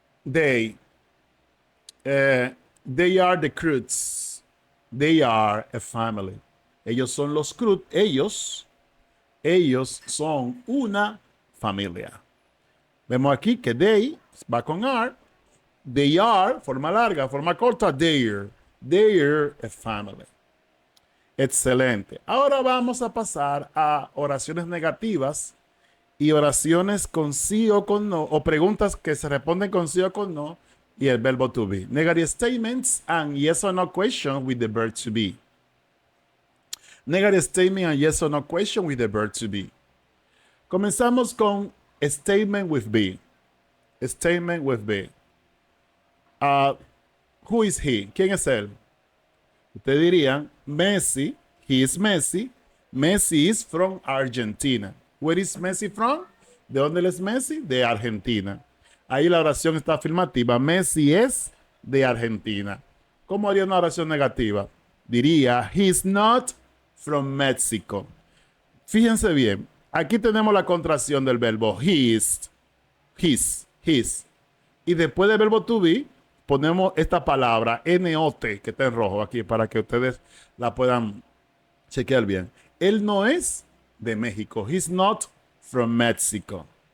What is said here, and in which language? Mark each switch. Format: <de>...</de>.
<en>They are the Croods. They are a family.</en> <es>Ellos son los Croods. Ellos son una familia. Vemos aquí que they va con are. They are, forma larga, forma corta,</es> <en>they're a family.</en> <es>Excelente. Ahora vamos a pasar a oraciones negativas y oraciones con sí o con no, o preguntas que se responden con sí o con no, y el verbo to be.</es> <en>Negative statements and yes or no question with the verb to be. Negative statement and yes or no question with the verb to be.</en> <es>Comenzamos con a statement with be.</es> <en>A statement with be. Who is he?</en> <es>¿Quién es él? Ustedes dirían, Messi,</es> <en>he is Messi. Messi is from Argentina. Where is Messi from?</en> <es>¿De dónde él es Messi? De Argentina. Ahí la oración está afirmativa. Messi es de Argentina. ¿Cómo haría una oración negativa? Diría,</es> <en>he's not from Mexico.</en> <es>Fíjense bien. Aquí tenemos la contracción del verbo his. Y después del verbo to be, ponemos esta palabra not, que está en rojo aquí, para que ustedes la puedan chequear bien. Él no es de México.</es> <en>He's not from Mexico.</en>